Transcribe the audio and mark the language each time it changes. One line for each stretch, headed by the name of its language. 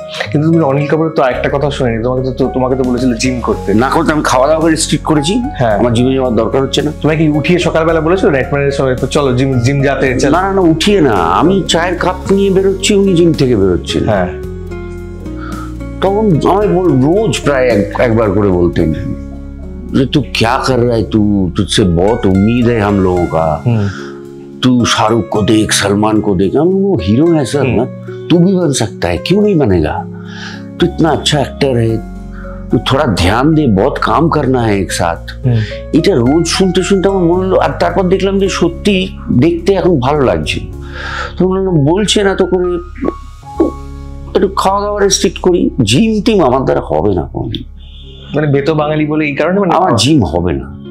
Bangla: কিন্তু তুমি অনিল কাপুরের তো একটা কথা শুনিনি, তোমাকে তো বলেছিল জিম করতে। না করতে, আমি খাওয়া দাওয়া করে রেস্ট্রিক্ট করেছি। হ্যাঁ, আমার জিমে যাওয়ার দরকার হচ্ছে না। তোমাকে উঠিয়ে সকালবেলা বলেছিল নাইট ম্যানেজারের সবাই চলো জিম যাতে? না, উঠিয়ে না, আমি চায়ের কাপ নিয়ে বেরোচ্ছি, উনি জিম থেকে বেরোচ্ছেন। হ্যাঁ, তখন আমায় রোজ প্রায় একবার করে বলতেন যে
Hindi: তু ক্যা কর রহা হ্যায়, তুঝসে বহুত উম্मीद है हम लोगों का, तू शाहरुख को देख, सलमान को देख, वो हीरो है सर, तू भी बन सकता है, क्यों नहीं बनेगा, तू इतना अच्छा एक्टर है, तू थोड़ा ध्यान दे, बहुत काम करना है एक साथ।
Bangla: এটা রোজ শুনতে আমার মনে হলো, আর তারপর দেখলাম যে সত্যি দেখতে এখন ভালো লাগছে। তো বলছে না তো করে একটু খাওয়া দাওয়া রেস্ট্রিক্ট করি, জিম টিম আমার দ্বারা হবে না কোনদিন। মানে বেতো বাঙালি বলে এই কারণে মানে আমার জিম হবে না।